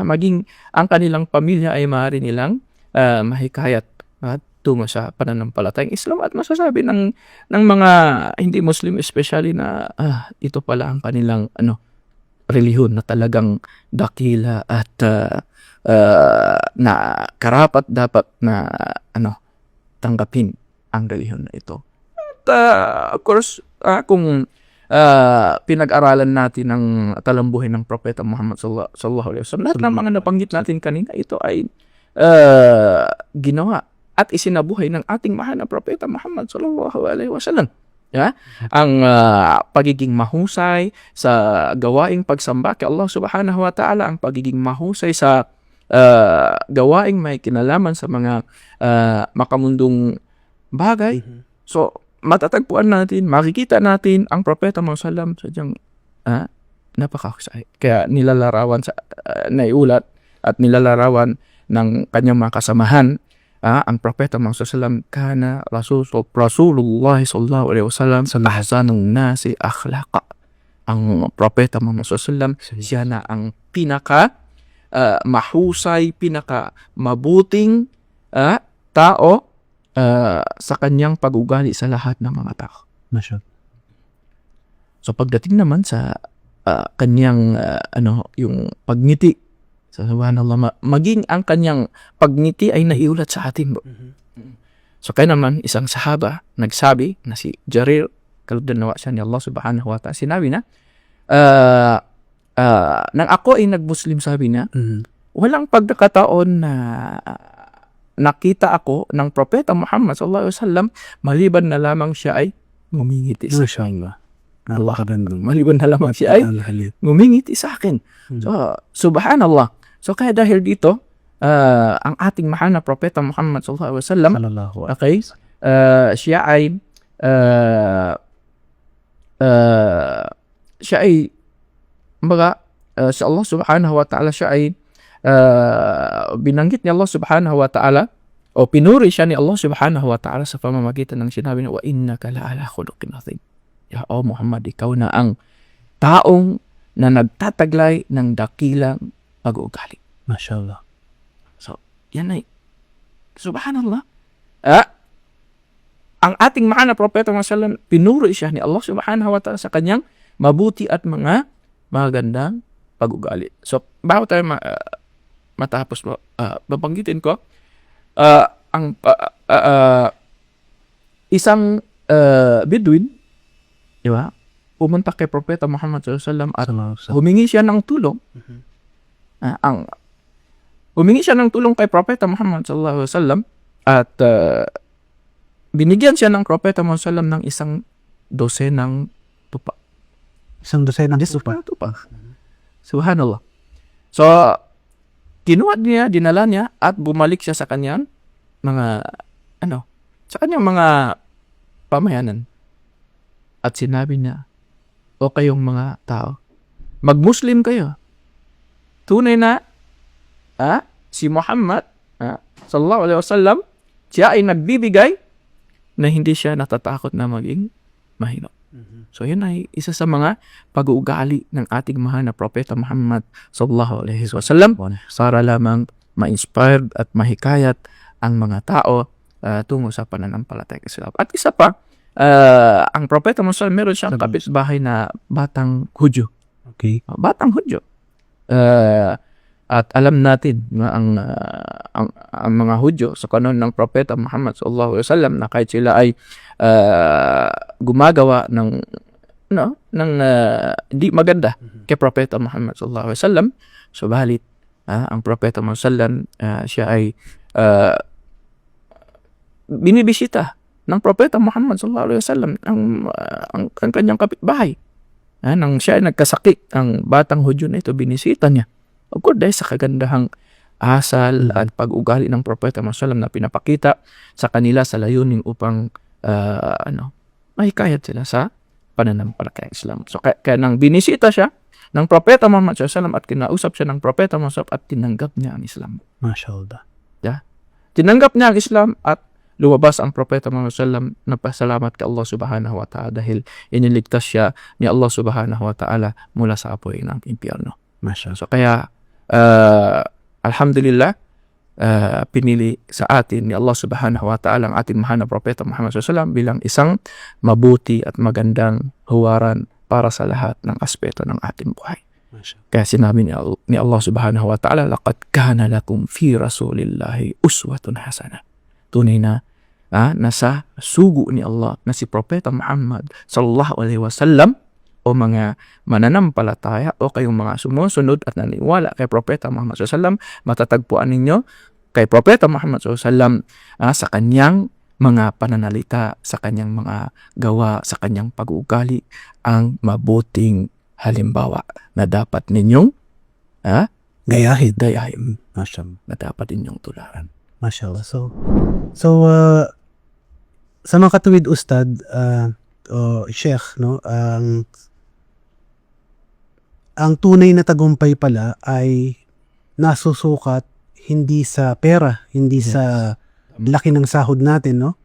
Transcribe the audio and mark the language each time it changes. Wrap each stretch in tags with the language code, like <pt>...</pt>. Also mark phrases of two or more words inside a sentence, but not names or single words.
<tl>Maging ang kanilang pamilya ay maaari nilang mahikayat at tungo sa pananampalatayang Islam, at masasabi ng mga hindi Muslim especially na ito pala ang kanilang relihiyon na talagang dakila at na karapat dapat na tanggapin ang relihiyon na ito. At</tl> <en>of course,</en> <tl>kung pinag-aralan natin ng talambuhin ng Propeta Muhammad</tl> <ar>صلى الله عليه وسلم,</ar> <tl>lahat ng mga nabanggit natin kanina, ito ay ginawa at isinabuhay ng ating mahal na Propeta Muhammad</tl> <ar>صلى الله عليه وسلم.</ar> <tl>Ang pagiging mahusay sa gawaing pagsamba kay Allah</tl> <ar>سبحانه وتعالى,</ar> <tl>ang pagiging mahusay sa gawaing may kinalaman sa mga makamundong bagay. So, matatagpuan natin, makikita natin ang Propeta Muhammad sallam sadyang napakahusay. Kaya nilalarawan sa naiulat at nilalarawan ng kanyang mga kasamahan, ang Propeta Muhammad</tl> <ar>سلم كان رسول الله صلى الله عليه وسلم</ar> <tl>sa</tl> <ar>أحسن الناس خلقا.</ar> <tl>Ang Propeta Muhammad sallam siya na ang pinaka mahusay, pinaka mabuting tao sa kanyang pag-ugali sa lahat ng mga tao. Mashallah. So pagdating naman sa kanyang yung pagngiti, sa subhanallah, maging ang kanyang pagngiti ay naiulat sa atin. So kaya naman isang sahaba nagsabi na si Jarir, kalugdan nawa siya ni Allah</tl> <ar>سبحانه وتعالى,</ar> <tl>sinabi na nang ako ay nag-Muslim, sabi na, walang pagkakataon na nakita ako ng Propeta Muhammad</tl> <ar>صلى الله عليه وسلم</ar> <tl>maliban na lamang siya ay ngumingiti sa akin. Allah, maliban na lamang siya ay ngumingiti sa akin. So, subhanallah. So, kaya dahil dito, ang ating mahal na Propeta Muhammad</tl> <ar>صلى الله عليه وسلم,</ar> <tl>okay, siya ay sa Allah</tl> <ar>سبحانه وتعالى,</ar> <tl>siya ay binanggit ni Allah</tl> <ar>سبحانه وتعالى</ar> <tl>o pinuri siya ni Allah</tl> <ar>سبحانه وتعالى</ar> <tl>sa pamamagitan ng sinabi na</tl> <ar>وإنك لعلى خلق عظيم.</ar> <tl>Ya Muhammad, ikaw na ang taong na nagtataglay ng dakilang pag-uugali. Mashallah. So, yan ay subhanallah. Ang ating mahal na Propeta Muhammad sallam, pinuri siya ni Allah</tl> <ar>سبحانه وتعالى</ar> <tl>sa kanyang mabuti at mga magandang pag-ugali. So, bago tayo matapos mo, babanggitin ko, ang isang Bedouin, di ba, pumunta kay Propeta Muhammad</tl> <ar>صلى الله عليه وسلم</ar> <tl>at humingi siya ng tulong. Humingi siya ng tulong kay Propeta Muhammad</tl> <ar>صلى الله عليه وسلم</ar> <tl>at binigyan siya ng Propeta Muhammad</tl> <ar>صلى الله عليه وسلم</ar> <tl>ng isang dosenang tupa. Isang dosenang tupa. Subhanallah. So, kinuha niya, dinala niya at bumalik siya sa kanyang mga pamayanan. At sinabi niya, o kayong mga tao, mag-Muslim kayo. Tunay na si Muhammad</tl> <ar>صلى الله عليه وسلم,</ar> <tl>siya ay nagbibigay na hindi siya natatakot na maging mahina. So yun ay isa sa mga pag-uugali ng ating mahal na Propeta Muhammad</tl> <ar>صلى الله عليه وسلم,</ar> <tl>para lamang ma-inspired at mahikayat ang mga tao tungo sa pananampalataya sa Islam. At isa pa, ang Propeta Muhammad meron siyang kapitbahay na batang Hudyo. Okay. Batang Hudyo. At alam natin na ang mga Hudyo sa kanon ng Propeta Muhammad</tl> <ar>صلى الله عليه وسلم</ar> <tl>na kahit sila ay gumagawa ng di maganda kay Propeta Muhammad</tl> <ar>صلى الله عليه وسلم,</ar> <tl>subalit ang Propeta Muhammad sallam, siya ay binibisita ng Propeta Muhammad</tl> <ar>صلى الله عليه وسلم</ar> <tl>ang kanyang kapitbahay. Nang siya ay nagkasakit, ang batang Hudyo na ito binisita niya.</tl> <en>Of course,</en> <tl>dahil sa kagandahang asal at pag-ugali ng Propeta Muhammad sallam na pinapakita sa kanila sa layunin upang mahikayat sila sa pananampalataya Islam. So kaya nang binisita siya ng Propeta Muhammad sallam at kinausap siya ng Propeta Muhammad at tinanggap niya ang Islam. Mashallah. Tinanggap niya ang Islam at lumabas ang Propeta Muhammad sallam, nagpasalamat kay Allah</tl> <ar>سبحانه وتعالى</ar> <tl>dahil iniligtas siya ni Allah</tl> <ar>سبحانه وتعالى</ar> <tl>mula sa apoy ng impyerno. Mashallah. So kaya alhamdulillah, pinili sa atin ni Allah</tl> <ar>سبحانه وتعالى</ar> <tl>ang ating mahal na Propeta Muhammad sallam bilang isang mabuti at magandang huwaran para sa lahat ng aspeto ng ating buhay. Kaya sinabi ni Allah</tl> <ar>سبحانه وتعالى, لقد كان لكم في رسول الله أسوة حسنة.</ar> <tl>Tunay na nasa sugo ni Allah na si Propeta Muhammad</tl> <ar>صلى الله عليه وسلم,</ar> <tl>o mga mananampalataya o kayong mga sumusunod at naniwala kay Propeta Muhammad</tl> <ar>صلى الله عليه وسلم,</ar> <tl>matatagpuan ninyo kay Propeta Muhammad</tl> <ar>صلى الله عليه وسلم</ar> <tl>sa kanyang mga pananalita, sa kanyang mga gawa, sa kanyang pag-uugali ang mabuting halimbawa na dapat ninyong gayahin Mashallah. na dapat inyong tularan. Mashallah. So sa mga katuwid ustad, o sheikh, no, ang tunay na tagumpay pala ay nasusukat hindi sa pera, hindi sa laki ng sahod natin, no?</tl>